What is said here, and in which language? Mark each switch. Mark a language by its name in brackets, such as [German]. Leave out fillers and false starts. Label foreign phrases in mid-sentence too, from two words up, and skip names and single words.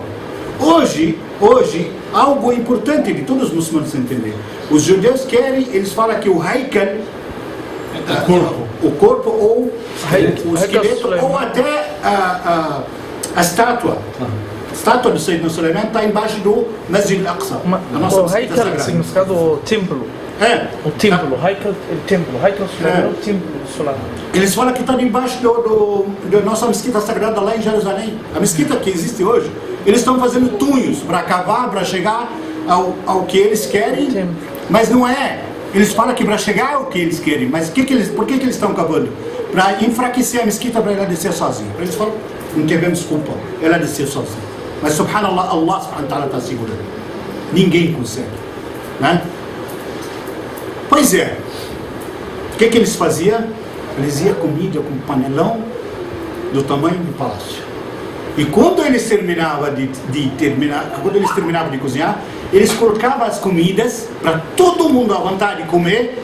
[Portuguese] Hoje, algo importante de todos os muçulmanos entenderem. Os judeus querem, eles falam que o Haikal, o corpo ou o esqueleto, ou até a estátua. A estátua do Sayyidina Suleiman está embaixo do Masjid al-Aqsa. O Haikal significado o templo. O templo, Haikal, o templo, Haikal Suleiman, o templo do Suleiman. Eles falam que está debaixo da nossa mesquita sagrada lá em Jerusalém. A mesquita que existe hoje. Eles estão fazendo túneis para cavar, para chegar ao que eles querem, mas não é. Eles falam que para chegar ao que eles querem, mas por que eles estão cavando? Para enfraquecer a mesquita, para ela descer sozinha. Eles falam, não tivemos culpa, ela descer sozinha. Mas subhanallah, [Arabic] الله سبحانه وتعالى [Portuguese] está segurando. Ninguém consegue. Né? Pois é. O que eles faziam? Eles iam comida com um panelão do tamanho do palácio. E quando eles terminavam de cozinhar, eles colocavam as comidas para todo mundo à vontade de comer.